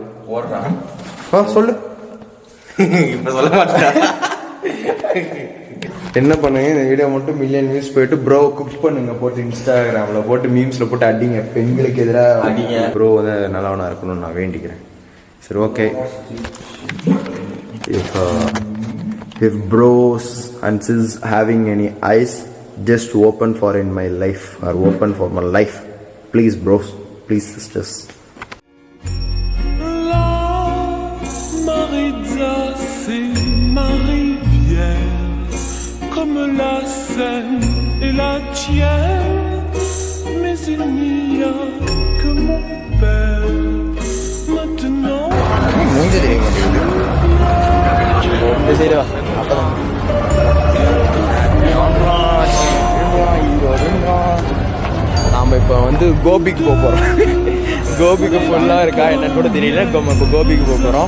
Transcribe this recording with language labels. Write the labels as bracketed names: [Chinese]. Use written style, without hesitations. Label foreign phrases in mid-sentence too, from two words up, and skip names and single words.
[Tamil] போடுறான். சொல்லு. இப்போ சொல்ல மாட்டேன். என்ன பண்ணுங்க, இந்த வீடியோ மட்டும் [English] million views [Tamil] போயிட்டு ப்ரோ குக் பண்ணுங்க போட்டு இன்ஸ்டாகிராமில் போட்டு மீம்ஸில் போட்டு அடிங்க. பெண்களுக்கு எதிராக அடிங்க. ப்ரோ வந்து நல்லவனாக இருக்கணும்னு நான் வேண்டிக்கிறேன். சரி, ஓகே. [English] If bros and sis having any eyes, just open for in my life or open for my life. Please bros, please sisters. [French] La Maritza, c'est ma rivière, comme la Seine et la tienne, mais il n'y a que mon père maintenant. [Tamil] மூஞ்சி தெரிய மாட்டேங்குது. நாம் இப்போ வந்து கோபிக்கு போக போகிறோம். கோபிக்கு ஃபுல்லாக இருக்கா என்னன்னு கூட தெரியல. இப்போ கோபிக்கு போக போகிறோம்.